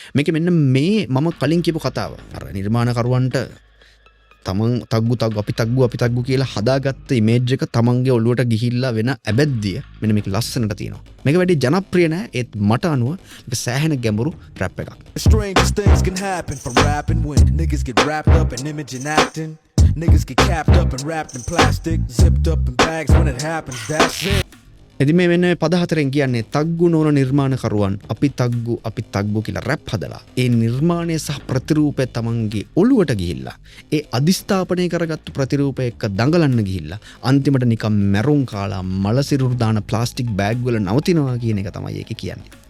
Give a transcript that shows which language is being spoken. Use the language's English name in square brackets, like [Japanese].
[Sinhala] මේක මෙන්න මේ මම කලින් කියපු කතාව. අර නිර්මාණකරුවන්ට තමන් අපි තග්ගු කියලා හදාගත්ත ඉමේජ් එක තමන්ගේ ඔළුවට ගිහිල්ලා වෙන ඇබැද්දිය මෙන්න මේක ලස්සනට තියෙනවා. මේක වැඩි ජනප්‍රිය නෑ, ඒත් මට අනුව මේක සෑහෙන ගැඹුරු රැප් එකක්. [English] Strangest things can happen from rapping when niggas get wrapped up in image and acting. Niggas get capped up and wrapped in plastic, zipped up in bags when it happens, that's it. [Sinhala] එති මේ වෙන්න පද හතරෙන් කියන්නේ තග්ගු නොවන නිර්මාණකරුවන් අපි තග්ගු කියලා rap හදලා ඒ නිර්මාණය සහ ප්‍රතිරූපය තමන්ගේ ඔළුවට ගිහිල්ලා ඒ අධිස්ථාපනය කරගත්තු ප්‍රතිරූපය එක්ක දඟලන්න ගිහිල්ලා අන්තිමට නිකම් මැරුම් කාලා මලසිරුරු දාන ප්ලාස්ටික් බෑග් වල නවතිනවා කියන එක තමයි ඒක කියන්නේ.